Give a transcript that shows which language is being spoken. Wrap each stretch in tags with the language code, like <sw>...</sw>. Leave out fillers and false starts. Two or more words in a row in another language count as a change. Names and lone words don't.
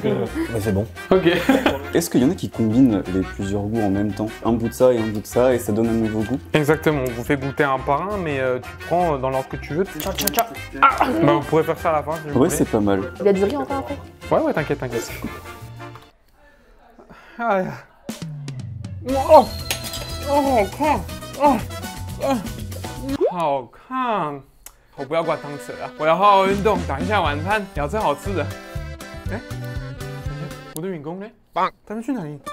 <fr>Mais c'est bon. ok. Est-ce qu'il y en a qui combinent les plusieurs goûts en même temps? Un bout de ça et un bout de ça et ça donne un nouveau goût? Exactement, on vous fait goûter un par un, mais tu prends dans l'ordre que tu veux. Bah, on pourrait faire ça à la fin si vous Ouais voulez. c'est pas mal. Il y a du riz encore après? Ouais, t'inquiète.</fr> <zh>Ah, oh, oh, oh, oh, oh, 我不要挂汤匙了，我要好好运动，等一下晚餐要吃好吃的。哎，我的员工呢？他们去哪里？</zh>